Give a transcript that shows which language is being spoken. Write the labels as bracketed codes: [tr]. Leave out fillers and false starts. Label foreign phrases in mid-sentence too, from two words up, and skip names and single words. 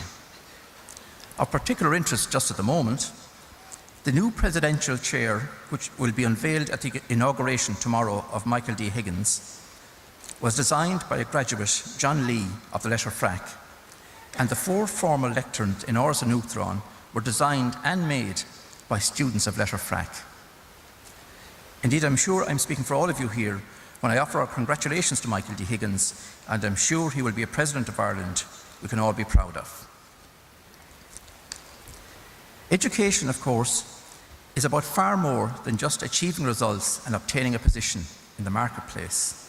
[en] Of particular interest just at the moment, the new presidential chair, which will be unveiled at the inauguration tomorrow of Michael D. Higgins, was designed by a graduate, John Lee, of the Letterfrack, and the 4 formal lecterns in Áras an Uachtaráin were designed and made by students of Letterfrack. Indeed, I'm sure I'm speaking for all of you here when I offer our congratulations to Michael D. Higgins, and I'm sure he will be a President of Ireland we can all be proud of. Education, of course, is about far more than just achieving results and obtaining a position in the marketplace.